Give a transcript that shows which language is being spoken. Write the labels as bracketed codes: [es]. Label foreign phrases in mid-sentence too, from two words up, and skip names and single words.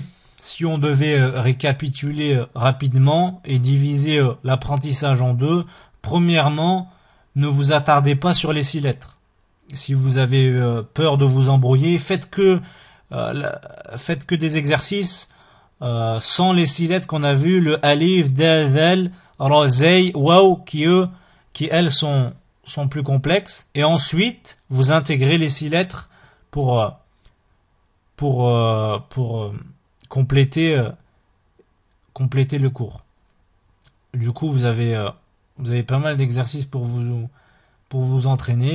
[fr] Si on devait récapituler rapidement et diviser l'apprentissage en deux, premièrement, ne vous attardez pas sur les 6 lettres. Si vous avez peur de vous embrouiller, faites que des exercices sans les 6 lettres qu'on a vues, le alif, dal, dhal, ra, zay, waw, qui elles sont plus complexes. Et ensuite, vous intégrez les 6 lettres pour compléter le cours. Du coup, vous avez pas mal d'exercices pour vous entraîner.